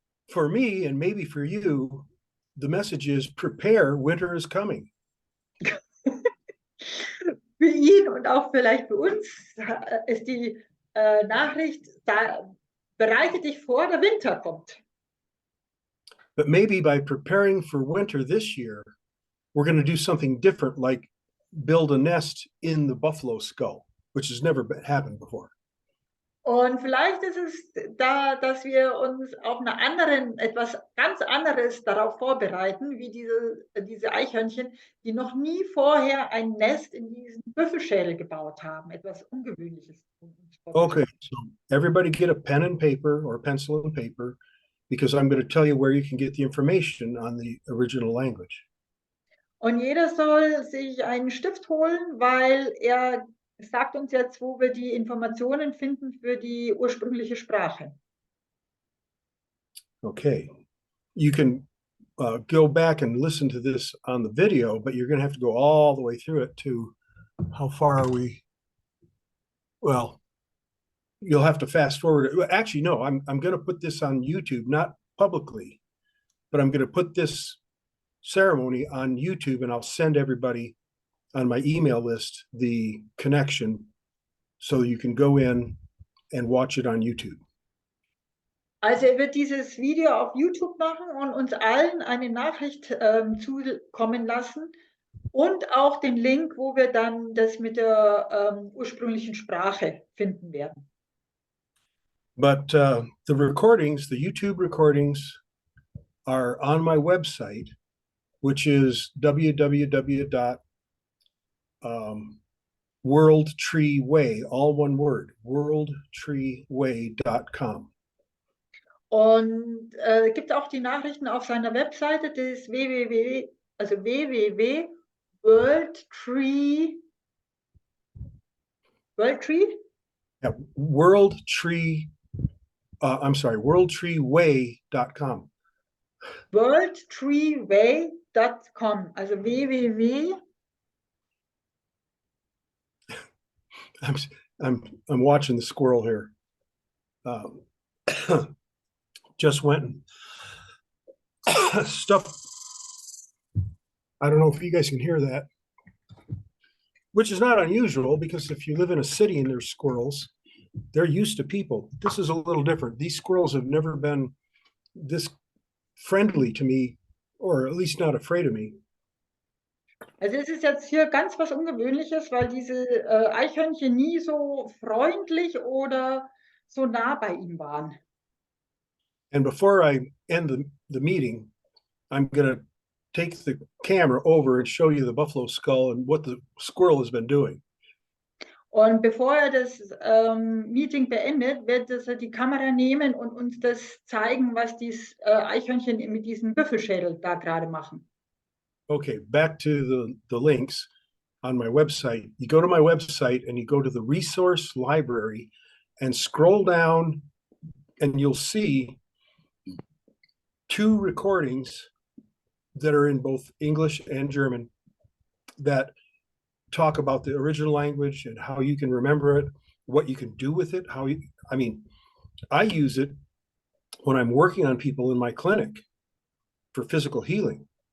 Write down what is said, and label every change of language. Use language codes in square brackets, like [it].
[en] For me and maybe for you, the message is prepare, winter is coming. [de] Für ihn und auch vielleicht für uns ist die Nachricht, bereite dich vor, der Winter kommt. [en] But maybe by preparing for winter this year, we're going to do something different, like build a nest in the buffalo skull, which has never happened before. [de] Und vielleicht ist es da, dass wir uns auf etwas ganz anderes darauf vorbereiten, wie diese Eichhörnchen, die noch nie vorher ein Nest in diesen Büffelschädel gebaut haben. Etwas Ungewöhnliches. [en] Okay, so everybody get a pen and paper or pencil and paper, because I'm going to tell you where you can get the information on the original language. [de] Und jeder soll sich einen Stift holen, weil er sagt uns jetzt, wo wir die Informationen finden für die ursprüngliche Sprache. [en] Okay, you can go back and listen to this on the video, but you're going to have to go all the way through it to how far are we? Well, you'll have to fast forward. Actually, no, I'm going to put this on YouTube, not publicly, but I'm going to put this ceremony on YouTube, and I'll send everybody on my email list the connection so you can go in and watch it on YouTube. [de] Also er wird dieses Video auf YouTube machen und uns allen eine Nachricht zukommen lassen und auch den Link, wo wir dann das mit der ursprünglichen Sprache finden werden. [en] But the recordings, the YouTube recordings, are on my website, which is www.worldtreeway, all one word, worldtreeway.com. [de] Und gibt auch die Nachrichten auf seiner Webseite, das ist www.worldtree. [en] Yeah, worldtreeway.com. Worldtreeway.com, also www. I'm watching the squirrel here. Just went and stuff. I don't know if you guys can hear that, which is not unusual because if you live in a city and there's squirrels, they're used to people. This is a little different. These squirrels have never been this friendly to me, or at least not afraid of me. [de] Also es ist jetzt hier ganz was Ungewöhnliches, weil diese Eichhörnchen nie so freundlich oder so nah bei ihm waren. [en] And before I end the meeting, I'm going to take the camera over and show you the buffalo skull and what the squirrel has been doing. [de] Und bevor er das Meeting beendet, wird er die Kamera nehmen und uns das zeigen, was die Eichhörnchen mit diesem Büffelschädel da gerade machen. [en] Okay, back to the links on my website. You go to my website and you go to the resource library and scroll down and you'll see 2 recordings that are in both English and German that talk about the original language and how you can remember it, what you can do with it, I use it when I'm working on people in my clinic for physical healing.